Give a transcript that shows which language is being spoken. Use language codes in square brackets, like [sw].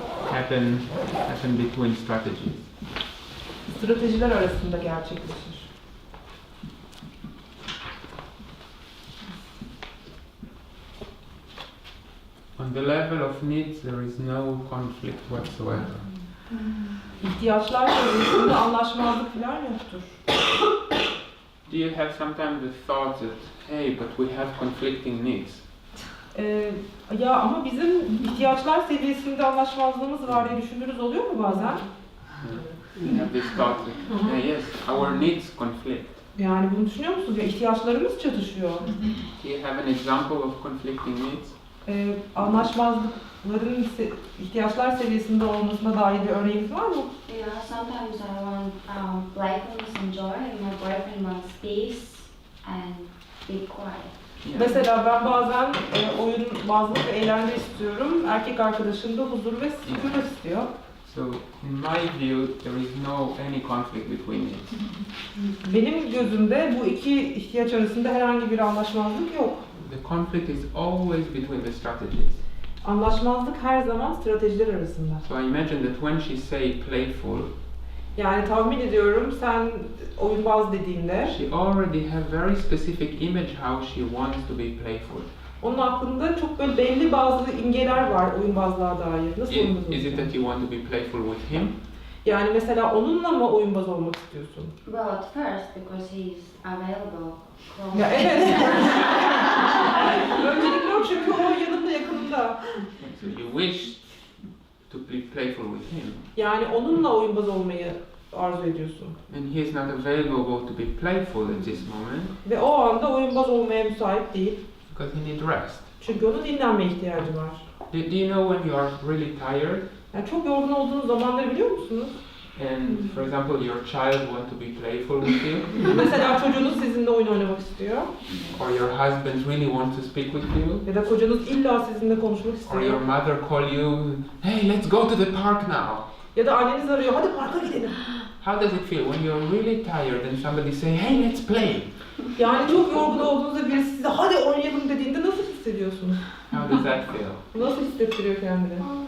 [en] happen between strategies. [tr] stratejiler arasında gerçekleşir. [en] On the level of needs, there is no conflict whatsoever. [tr] İhtiyaçlar seviyesinde anlaşmazlık falan yoktur. [en] Do you have sometimes the thought that, hey, but we have conflicting needs? [tr] Ya ama bizim ihtiyaçlar seviyesinde anlaşmazlığımız var diye düşündüğünüz oluyor mu bazen? [en] You have this thought that, hey, yes, our needs conflict. [tr] Yani bunu düşünüyor musunuz? Ya ihtiyaçlarımız çatışıyor. [en] Do you have an example of conflicting needs? [tr] Anlaşmazlıkların ihtiyaçlar seviyesinde olmasına dair bir örneğiniz var mı? [en] Yeah, sometimes I want playfulness and joy, and my boyfriend wants peace and be quiet. Yeah. [tr] Mesela ben bazen oyunbazlık ve eğlence istiyorum. Erkek arkadaşım da huzur ve sükunet istiyor. [en] So in my view, there is no any conflict between it. [tr] Benim gözümde bu iki ihtiyaç arasında herhangi bir anlaşmazlık yok. [en] The conflict is always between the strategies. [tr] Anlaşmazlık her zaman stratejiler arasında. [en] So I imagine that when she say playful, [tr] Yani tahmin ediyorum sen oyunbaz dediğinde [en] she already have very specific image how she wants to be playful. [tr] onun aklında çok böyle belli bazı imgeler var oyunbazlığa dair. Nasıl oyunbaz [en] Is it [tr] olacaksın? [en] that you want to be playful with him? [tr] Yani mesela onunla mı oyunbaz olmak istiyorsun? [en] Well, at first, because he's available. Close. [tr] Ya evet. Öncelikle o çünkü o yanında yakınında. [en] So you wish to be playful with him, [tr] Yani onunla oyunbaz olmayı arzu ediyorsun. [en] and he is not available to be playful at this moment [tr] Ve o anda oyunbaz olmaya müsait değil. [en] because he needs rest. [tr] Çünkü onun dinlenme ihtiyacı var. [en] Do you know when you are really tired, [tr] Yani çok yorgun olduğunuz zamanları biliyor musunuz? [en] and for example your child want to be playful with you, [tr] Mesela çocuğunuz sizinle oyun oynamak istiyor. [en] or your husband really wants to speak with you, [tr] Ya da kocanız illa sizinle konuşmak [en] or [tr] istiyor. [en] your mother call you, hey, let's go to the park now. [tr] Ya da anneniz arıyor, hadi parka gidelim. [en] How does it feel when you're really tired and somebody say, hey, let's play? [tr] Yani çok yorgun olduğunuzda birisi size hadi oynayalım dediğinde nasıl hissediyorsunuz? [en] How does that feel? [tr] Nasıl hissettiriyor kendini?